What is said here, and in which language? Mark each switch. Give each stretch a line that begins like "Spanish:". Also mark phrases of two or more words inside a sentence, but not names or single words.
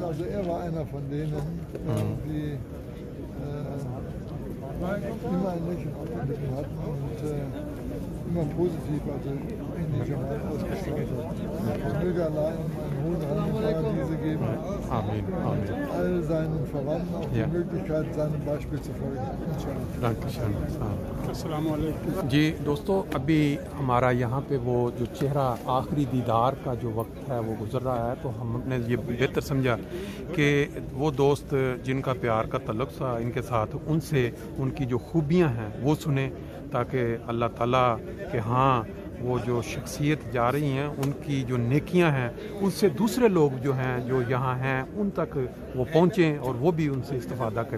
German: Also er war einer von denen, die immer ein Lächeln auf den Lippen hatten und immer positiv, also in die Jamaat ausgestrahlt hat. Möge Allah ihm einen hohen Rang im Paradiese geben. Amen. Amen. All seinen Verwandten auch die Möglichkeit, seinem Beispiel zu folgen.
Urdu: جی دوستو، ابھی ہمارا یہاں پہ وہ جو چہرہ آخری دیدار کا جو وقت ہے وہ گزر رہا ہے، تو ہم نے یہ بہتر سمجھا کہ وہ دوست جن کا پیار کا تعلق تھا ان کے ساتھ، ان سے ان کی جو خوبیاں ہیں وہ سنیں، تاکہ اللہ تعالیٰ کہ ہاں وہ جو شخصیت جا رہی ہیں ان کی جو نیکیاں ہیں ان سے دوسرے لوگ جو ہیں جو یہاں ہیں ان تک وہ پہنچیں اور وہ بھی ان سے استفادہ کریں۔